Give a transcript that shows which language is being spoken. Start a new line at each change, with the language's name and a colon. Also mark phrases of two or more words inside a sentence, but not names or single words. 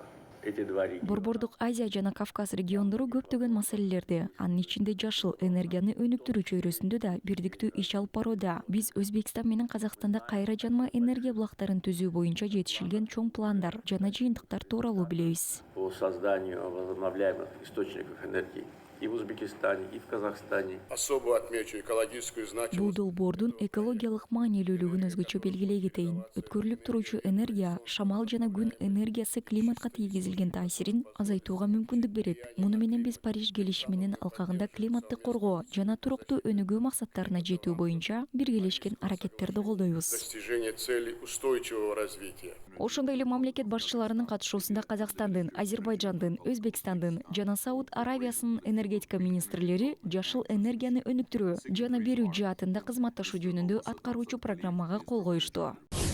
Kyrgyz: Борбордук Азия жана Кавказ региондору көптөгөн маселелерди, анын ичинде жашыл энергияны өнүктүрүү чөйрөсүндө да бирдиктүү иш алып барууда. Биз Өзбекстан менен Казакстанда кайра жанма энергия булактарын түзүү боюнча жетишилген чоң пландар жана жыйынтыктар тууралуу билебиз.
Russian: По созданию возобновляемых источников энергии и в Узбекистане, и в Казахстане. Особо отмечу экологическую значимость.
Kyrgyz: Бул долбоордун экологиялык маанилүүлүгүн өзгөчө белгилей кетейин. Өткөрүлүп туруучу энергия, шамал жана күн энергиясы климатка тийгизилген таасирин азайтууга мүмкүндүк берет. Муну менен биз Париж келишиминин алкагында климатты коргоо жана туруктуу өнүгүү максаттарына жетүү боюнча биргелешкен аракеттерди колдойбуз.
Russian: Достижение целей устойчивого развития.
Kyrgyz: Ошондой эле мамлекет башчыларынын катышуусунда Казакстандын, Азербайжандын, Өзбекстандын жана Сауд Аравиясынын энергетика министрлери жашыл энергияны өнүктүрүү жана берүү жаатында кызматташуу жөнүндө аткаруучу программага кол коюшту.